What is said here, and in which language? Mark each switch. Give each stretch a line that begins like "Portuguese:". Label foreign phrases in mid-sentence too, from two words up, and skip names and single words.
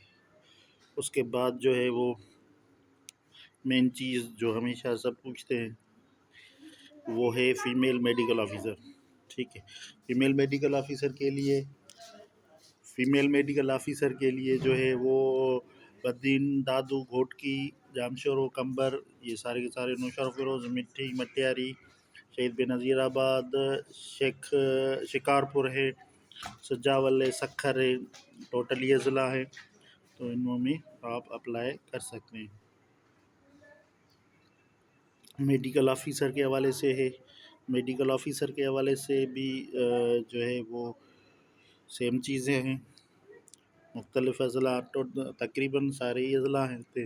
Urdu: اس کے بعد جو ہے وہ مین چیز جو ہمیشہ سب پوچھتے ہیں وہ ہے
English: female medical officer,
Urdu: ، ٹھیک ہے.
English: female medical officer
Urdu: کے لیے جو ہے وہ بدین, دادو، گھوٹکی، جامشورو، قمبر, یہ سارے کے سارے، نوشہرو فیروز، مٹی, مٹیاری، شہید بینظیرآباد، شکارپور ہے، سجاول ہے، سکھر ہے، ٹوٹل یہ ضلع ہے. تو ان میں آپ اپلائی کر سکتے ہیں.
English: medical officer
Urdu: کے حوالے سے ہے,
English: medical officer
Urdu: کے حوالے سے بھی جو ہے وہ سیم چیزیں ہیں، مختلف اضلاع، تو تقریباً سارے ہی اضلاع ہیں تھے.